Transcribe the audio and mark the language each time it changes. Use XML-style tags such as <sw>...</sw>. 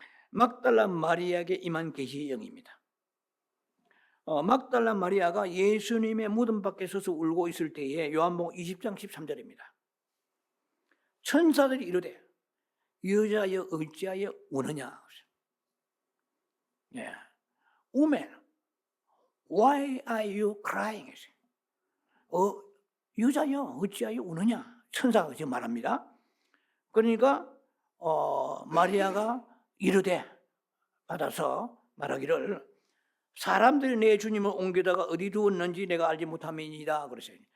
<ko>막달라 마리아에게 임한 계시형입니다. 막달라 마리아가 예수님의 무덤 밖에 서서 울고 있을 때에 요한복음 20장 13절입니다. 천사들이 이르되 여자여 어찌하여 우느냐.</ko> <en>Woman, why are you crying?</en> <ko>여자여 어찌하여 우느냐. 천사가 지금 말합니다. 그러니까 마리아가 이르되 받아서 말하기를 사람들이 내 주님을 옮기다가 어디 두었는지 내가 알지 못함이니이다 그러세요.</ko>